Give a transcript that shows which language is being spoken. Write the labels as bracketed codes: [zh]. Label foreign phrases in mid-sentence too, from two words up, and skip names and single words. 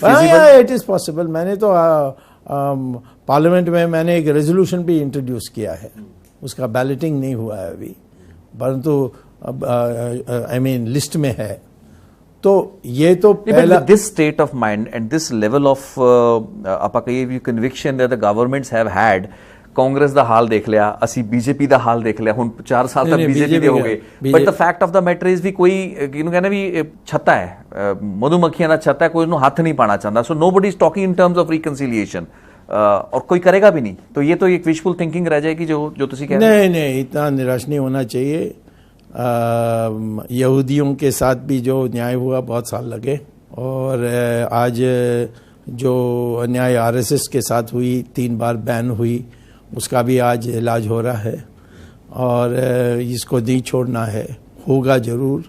[hi] पॉसिबल। मैंने तो पार्लियामेंट में मैंने एक रेजोल्यूशन भी इंट्रोड्यूस किया है, उसका बैलेटिंग नहीं हुआ है अभी, परंतु [en] I mean [hi] लिस्ट में है। तो ये तो पहला [en] this state of mind and this level of [pa] ਆਪਾਂ ਕਹੀਏ ਵੀ [en] ਕਨਵਿਕਸ਼ਨ that the governments have had, [pa] ਕਾਂਗਰਸ ਦਾ ਹਾਲ ਦੇਖ ਲਿਆ, ਅਸੀਂ ਬੀਜੇਪੀ ਦਾ ਹਾਲ ਦੇਖ ਲਿਆ, ਹੁਣ 4 ਸਾਲ ਤੱਕ ਬੀਜੇਪੀ ਦੇ ਹੋ ਗਏ, [en] but the fact of the matter is [pa] ਵੀ ਕੋਈ ਇਹਨੂੰ ਕਹਿੰਦੇ ਵੀ ਛੱਤਾ ਹੈ, ਮਧੂਮੱਖੀਆਂ ਦਾ ਛੱਤਾ ਹੈ, ਕੋਈ ਉਹਨੂੰ ਹੱਥ ਨਹੀਂ ਪਾਣਾ ਚਾਹੁੰਦਾ। [en] so nobody is talking in terms of reconciliation, [hi] और कोई करेगा भी नहीं, तो ये तो एक [en] wishful thinking [hi] रह जाएगी जो तुसी कह रहे हैं। नहीं, इतना निराश नहीं होना चाहिए। यहूदियों के साथ भी जो न्याय हुआ बहुत साल लगे, और आज जो अन्याय आरएसएस के साथ हुई, 3 बार बैन हुई, उसका भी आज इलाज हो रहा है, और इसको नहीं छोड़ना है, होगा ज़रूर।